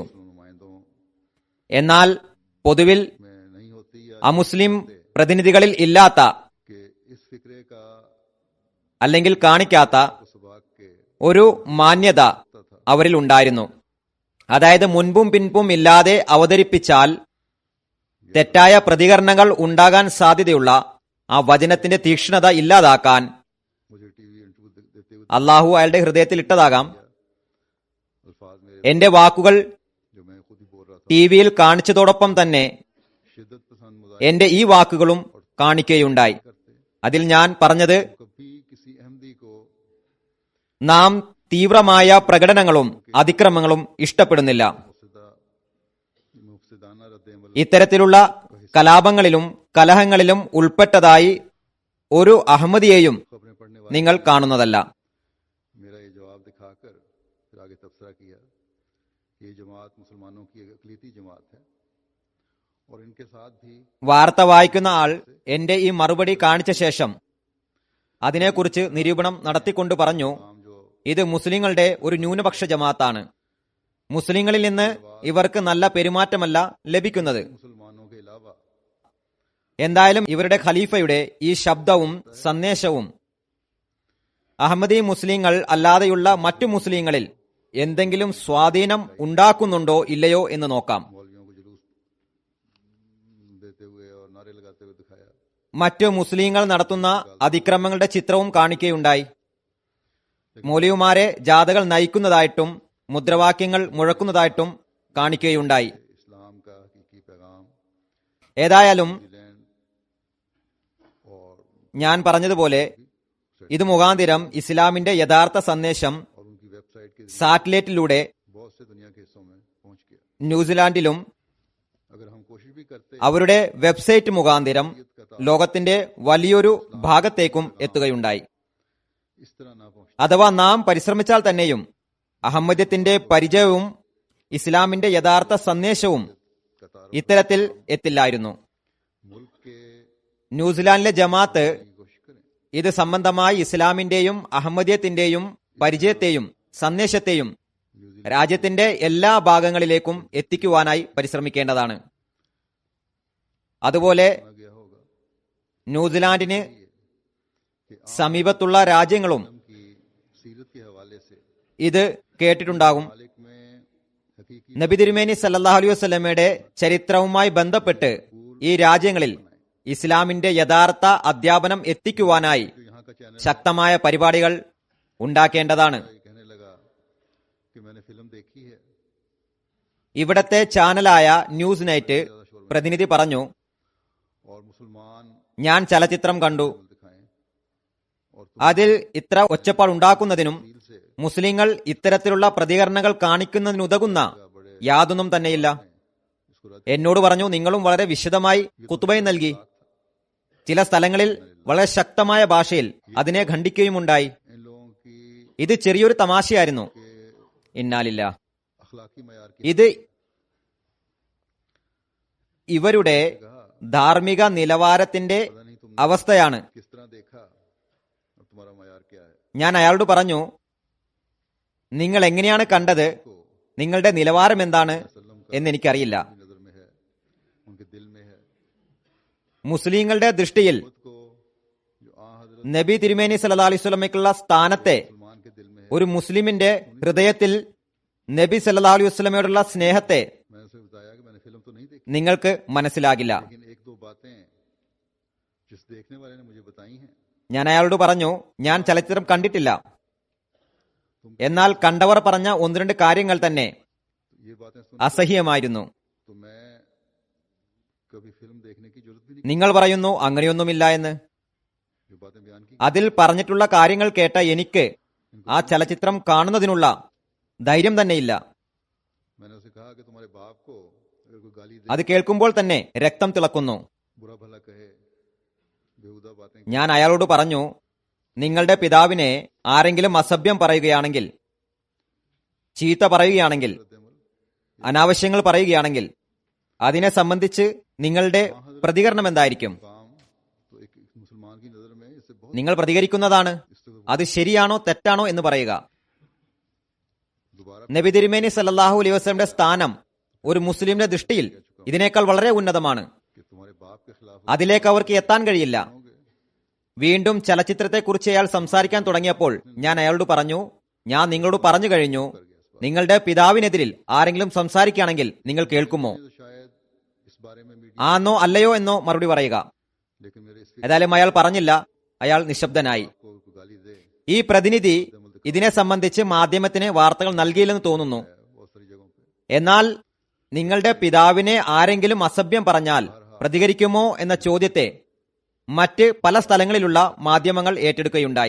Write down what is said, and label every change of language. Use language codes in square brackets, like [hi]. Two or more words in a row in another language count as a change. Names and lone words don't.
[ml] എന്നാൽ പൊതുവിൽ അമുസ്ലിം പ്രതിനിധികളിൽ ഇല്ലാത്ത അല്ലെങ്കിൽ കാണിക്കാത്ത ഒരു മാന്യത അവരിൽ ഉണ്ടായിരുന്നു. അതായത് മുൻപും പിൻപും ഇല്ലാതെ അവതരിപ്പിച്ചാൽ തെറ്റായ പ്രതികരണങ്ങൾ ഉണ്ടാകാൻ സാധ്യതയുള്ള ആ വചനത്തിന്റെ തീക്ഷ്ണത ഇല്ലാതാക്കാൻ [ur] مجھے ٹی وی انٹرویو دیتے ہوئے [ml] അള്ളാഹു അയാളുടെ ഹൃദയത്തിൽ ഇട്ടതാകാം. [ur] الفاظ میرے [ml] എന്റെ വാക്കുകൾ [ur] جو میں خود ہی بول رہا تھا [ml] ടിവിയിൽ കാണിച്ചതോടൊപ്പം തന്നെ [ur] شدت پسند مظاہر [ml] എന്റെ ഈ വാക്കുകളും കാണിക്കുകയുണ്ടായി. [ur] करते [ml] അതിൽ ഞാൻ പറഞ്ഞത്, [ur] کبھی کسی احمدی کو [ml] നാം തീവ്രമായ പ്രകടനങ്ങളും അതിക്രമങ്ങളും ഇഷ്ടപ്പെടുന്നില്ല. [ur] مفسدانہ ردِ عمل [ml] ഇത്തരത്തിലുള്ള കലാപങ്ങളിലും കലഹങ്ങളിലും ഉൾപ്പെട്ടതായി ഒരു അഹമ്മദിയെയും [ur] خبریں پڑھنے والے [ml] നിങ്ങൾ കാണുന്നതല്ല. [ur] میرا یہ جواب دکھا کر پھر آگے تبصرہ کیا کہ یہ جماعت مسلمانوں کی ایک اقلیتی جماعت ہے اور ان کے ساتھ بھی [ml] വാർത്ത വായിക്കുന്ന ആൾ എന്റെ ഈ മറുപടി കാണിച്ച ശേഷം അതിനെക്കുറിച്ച് നിരൂപണം നടത്തിക്കൊണ്ട് പറഞ്ഞു, [ur] عام جو [ml] ഇത് മുസ്ലിങ്ങളുടെ ഒരു ന്യൂനപക്ഷ ജമാഅത്താണ്. മുസ്ലിങ്ങളിൽ നിന്ന് ഇവർക്ക് നല്ല പെരുമാറ്റമല്ല ലഭിക്കുന്നത്. [ur] مسلمانوں کے علاوہ [ml] എന്തായാലും ഇവരുടെ ഖലീഫയുടെ ഈ ശബ്ദവും സന്ദേശവും അഹമ്മദി മുസ്ലിങ്ങൾ അല്ലാതെയുള്ള മറ്റു മുസ്ലിങ്ങളിൽ എന്തെങ്കിലും സ്വാധീനം ഉണ്ടാക്കുന്നുണ്ടോ ഇല്ലയോ എന്ന് നോക്കാം. [ur] مولویوں کو جلوس دیتے ہوئے اور نعرے لگاتے ہوئے دکھایا. [ml] മറ്റു മുസ്ലിങ്ങൾ നടത്തുന്ന അതിക്രമങ്ങളുടെ ചിത്രവും കാണിക്കുകയുണ്ടായി. മൗലവിമാരെ ജാഥകൾ നയിക്കുന്നതായിട്ടും മുദ്രാവാക്യങ്ങൾ മുഴക്കുന്നതായിട്ടും കാണിക്കുകയുണ്ടായി. [ur] اسلام کا حقیقی پیغام [ml] ഏതായാലും [ur] نیوزی لینڈ اور [ml] ഞാൻ പറഞ്ഞതുപോലെ ഇത് മുഖാന്തിരം ഇസ്ലാമിന്റെ യഥാർത്ഥ സന്ദേശം [ur] ان کی ویب سائٹ کے [ml] സാറ്റലൈറ്റിലൂടെ [ur] بہت سے دنیا کے حصوں میں پہنچ گیا. [ml] न्यूസിലാൻഡിലും [ur] اگر ہم کوشش بھی کرتے [ml] അവരുടെ വെബ്സൈറ്റ് മുഖാന്തിരം ലോകത്തിന്റെ വലിയൊരു ഭാഗത്തേക്കും എത്തുകയുണ്ടായി. [ur] اس طرح نہ پہنچ [ml] അഥവാ നാം പരിശ്രമിച്ചാൽ തന്നെയും അഹമ്മദ്യത്തിന്റെ പരിചയവും ഇസ്ലാമിന്റെ യഥാർത്ഥ സന്ദേശവും [ur] कतार [ml] ഇത്തരത്തിൽ എത്തില്ലായിരുന്നു. [ur] ملک کے [ml] ന്യൂസിലാൻഡിലെ ജമാഅത്ത് [ur] کی کوشش کریں. [ml] ഇത് സംബന്ധമായി ഇസ്ലാമിന്റെയും അഹമ്മദിയത്തിന്റെയും പരിചയത്തെയും സന്ദേശത്തെയും രാജ്യത്തിന്റെ എല്ലാ ഭാഗങ്ങളിലേക്കും എത്തിക്കുവാനായി പരിശ്രമിക്കേണ്ടതാണ്. അതുപോലെ [ur] مانا گیا ہوگا [ml] ന്യൂസിലാൻഡിന് [ur] कि [ml] സമീപത്തുള്ള രാജ്യങ്ങളും [ur] عالم کی سیرت کے حوالے سے [ml] ഇത് കേട്ടിട്ടുണ്ടാകും. [ur] مالک میں حقیقی [ml] നബി തിരുമേനി [ar] صلى الله عليه وسلم [ml] ചരിത്രവുമായി ബന്ധപ്പെട്ട് ഈ രാജ്യങ്ങളിൽ ഇസ്ലാമിന്റെ യഥാർത്ഥ അധ്യാപനം എത്തിക്കുവാനായി [ur] جو یہاں کا چینل [ml] ശക്തമായ പരിപാടികൾ ഉണ്ടാക്കേണ്ടതാണ്. [ur] یہ کہنے لگا کہ میں نے فلم دیکھی ہے [ml] ഇവിടത്തെ ചാനലായ ന്യൂസ് നൈറ്റ് പ്രതിനിധി പറഞ്ഞു, [ur] اور مسلمان [ml] ഞാൻ ചലച്ചിത്രം കണ്ടു. [ur] دکھائیں اور [ml] അതിൽ ഇത്ര ഒച്ചപ്പാടുണ്ടാക്കുന്നതിനും [ur] دل سے [ml] മുസ്ലിങ്ങൾ ഇത്തരത്തിലുള്ള പ്രതികരണങ്ങൾ കാണിക്കുന്നതിനുതകുന്ന യാതൊന്നും തന്നെയില്ല. [ur] اس کو رد [ml] എന്നോട് പറഞ്ഞു, നിങ്ങളും വളരെ വിശദമായി കുത്തുബയും നൽകി. ചില സ്ഥലങ്ങളിൽ വളരെ ശക്തമായ ഭാഷയിൽ അതിനെ ഖണ്ഡിക്കുകയുമുണ്ടായി. [ur] ان لوگوں کی [ml] ഇത് ചെറിയൊരു തമാശയായിരുന്നു. ഇന്നാലില്ല, [ur] اخلاقی معیار کی [ml] ഇത് ഇവരുടെ ധാർമ്മിക നിലവാരത്തിന്റെ [ur] پتا نہیں تم نے [ml] അവസ്ഥയാണ്. [ur] کس طرح دیکھا اور تمہارا معیار کیا ہے [ml] ഞാൻ अയാളോട് പറഞ്ഞു, നിങ്ങൾ എങ്ങനെയാണ് കണ്ടത്, [ur] को [ml] നിങ്ങളുടെ നിലവാരം എന്താണ് [ur] وسلم کا [ml] എന്നെനിക്കറിയില്ല. [ur] اپنی نظر میں ہے ان کے دل میں ہے [ml] മുസ്ലിങ്ങളുടെ ദൃഷ്ടിയിൽ [ur] خود کو جو آ حضرت [ml] നബി തിരുമേനി [ar] صلى الله عليه وسلم [ml] സ്ഥാനത്തെ [ur] مسلمان کے دل میں ہے [ml] ഒരു മുസ്ലിമിന്റെ ഹൃദയത്തിൽ നബി [ar] صلى الله عليه وسلم [ml] സ്നേഹത്തെ [ur] میں نے اسے بتایا کہ میں نے فلم تو نہیں دیکھی [ml] നിങ്ങൾക്ക് മനസ്സിലാകില്ല. [ur] لیکن ایک دو باتیں جس دیکھنے والے نے مجھے بتائی ہیں [ml] ഞാൻ അയാളോട് പറഞ്ഞു, ഞാൻ ചലച്ചിത്രം കണ്ടിട്ടില്ല, എന്നാൽ കണ്ടവർ പറഞ്ഞ ഒന്ന് രണ്ട് കാര്യങ്ങൾ തന്നെ [ur] یہ باتیں سن [ml] അസഹ്യമായിരുന്നു. [ur] تو میں کبھی فلم دیکھنے کی ضرورت بھی نہیں [ml] നിങ്ങൾ പറയുന്നു അങ്ങനെയൊന്നുമില്ല എന്ന്. [ur] جو باتیں بیان کی [ml] അതിൽ പറഞ്ഞിട്ടുള്ള കാര്യങ്ങൾ കേട്ട എനിക്ക് ആ ചലച്ചിത്രം കാണുന്നതിനുള്ള ധൈര്യം തന്നെയില്ല. [ur] میں نے اسے کہا کہ تمہارے باپ کو اگر کوئی گالی دے [ml] അത് കേൾക്കുമ്പോൾ തന്നെ രക്തം തിളക്കുന്നു. [ur] برا بھلا کہے بیہودہ باتیں [ml] ഞാൻ അയാളോട് പറഞ്ഞു, നിങ്ങളുടെ പിതാവിനെ ആരെങ്കിലും അസഭ്യം പറയുകയാണെങ്കിൽ, ചീത്ത പറയുകയാണെങ്കിൽ, [ur] ردِ عمل [ml] അനാവശ്യങ്ങൾ പറയുകയാണെങ്കിൽ അതിനെ സംബന്ധിച്ച് നിങ്ങളുടെ പ്രതികരണം എന്തായിരിക്കും? [ur] کام تو ایک مسلمان کی نظر میں اس سے بہت [ml] നിങ്ങൾ പ്രതികരിക്കുന്നതാണ്. അത് ശരിയാണോ തെറ്റാണോ എന്ന് പറയുക. [ur] दोबारा [ml] നബി തിരുമേനി [ar] صلى الله عليه وسلم [ml] സ്ഥാനം ഒരു മുസ്ലിമിന്റെ ദൃഷ്ടിയിൽ ഇതിനേക്കാൾ വളരെ ഉന്നതമാണ്. [ur] کہ تمہارے باپ کے خلاف [ml] അതിലേക്ക് അവർക്ക് എത്താൻ കഴിയില്ല. [ur] होगे [ml] വീണ്ടും ചലച്ചിത്രത്തെക്കുറിച്ച് അയാൾ സംസാരിക്കാൻ തുടങ്ങിയപ്പോൾ ഞാൻ അയാളോട് പറഞ്ഞു, ഞാൻ നിങ്ങളോട് പറഞ്ഞു കഴിഞ്ഞു, നിങ്ങളുടെ പിതാവിനെതിരിൽ ആരെങ്കിലും സംസാരിക്കുകയാണെങ്കിൽ നിങ്ങൾ കേൾക്കുമോ? [ur] تو شاید اس بارے میں میڈیا [ml] ആന്നോ അല്ലയോ എന്നോ മറുപടി പറയുക. [ur] لیکن میرے اس [ml] ഏതായാലും അയാൾ പറഞ്ഞില്ല, അയാൾ നിശബ്ദനായി. [ur] آپ کو کوئی گالی دے [ml] ഈ പ്രതിനിധി ഇതിനെ സംബന്ധിച്ച് മാധ്യമത്തിന് വാർത്തകൾ നൽകിയില്ലെന്ന് തോന്നുന്നു. [ur] بہت ساری جگہوں پے [ml] എന്നാൽ നിങ്ങളുടെ പിതാവിനെ ആരെങ്കിലും അസഭ്യം പറഞ്ഞാൽ പ്രതികരിക്കുമോ എന്ന ചോദ്യത്തെ മറ്റ് പല സ്ഥലങ്ങളിലുള്ള മാധ്യമങ്ങൾ ഏറ്റെടുക്കുകയുണ്ടായി.